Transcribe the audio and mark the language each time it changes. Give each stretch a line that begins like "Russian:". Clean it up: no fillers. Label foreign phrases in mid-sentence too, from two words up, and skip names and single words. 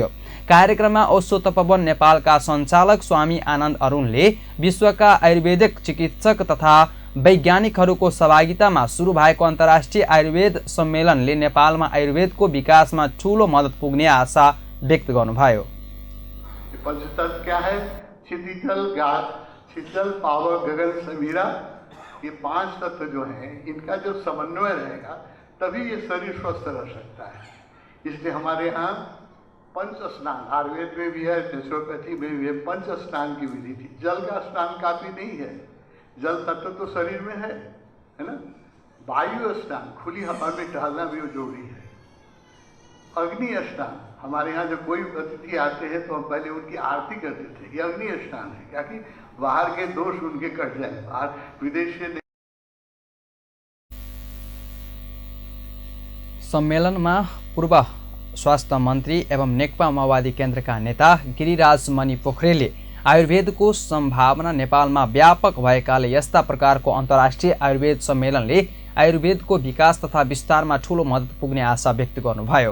Nepali: कार्यक्रममा ओशो तपोवन नेपालका सञ्चालक स्वामी आनन्द अरुणले विश्वका आयुर्वेदिक चिकित्सक तथा वैज्ञानिकहरूको सहभागितामा सुरु भएको अन्तर्राष्ट्रिय आयुर्वेद सम्मेलनले नेपालमा आयुर्वेदको विकासमा ठूलो मद्दत पुग्ने आशा व्यक्त गर्नुभयो।
Hindi: पंचतत्व क्या है? क्षितिजल, गाद, शीतल, पावर, गगन, समीरा, ये 5 तत्व जो हैं इनका जो समन्वय रहेगा तभी ये शरीर स्वस्थ रह सकता है। इसलिए हमारे यहाँ पंच स्नान आयुर्वेद में भी है, नेचुरोपैथी में भी है। पंच स्नान की विधि थी। जल का स्नान काफी नहीं है, जल तत्व तो शरीर में है ना। वायु स्नान, खुली हवा में टहलना भी जरूरी है। अग्नि स्नान, हमारे यहाँ जब कोई अतिथि आते हैं तो हम पहले उनकी आरती करते थे। ये अग्नि स्नान है, क्या कि बाहर के दोष उनके कट जाए। बाहर विदेश से
Nepali: सम्मेलनमा पूर्व स्वास्थ्य मन्त्री एवं नेकपा माओवादी केन्द्रका नेता गिरिराज मणि पोखरेलले आयुर्वेदको सम्भावना नेपालमा व्यापक भएकाले यस्ता प्रकारको अन्तर्राष्ट्रिय आयुर्वेद सम्मेलनले आयुर्वेदको विकास तथा विस्तारमा ठूलो मद्दत पुग्ने आशा व्यक्त गर्नुभयो।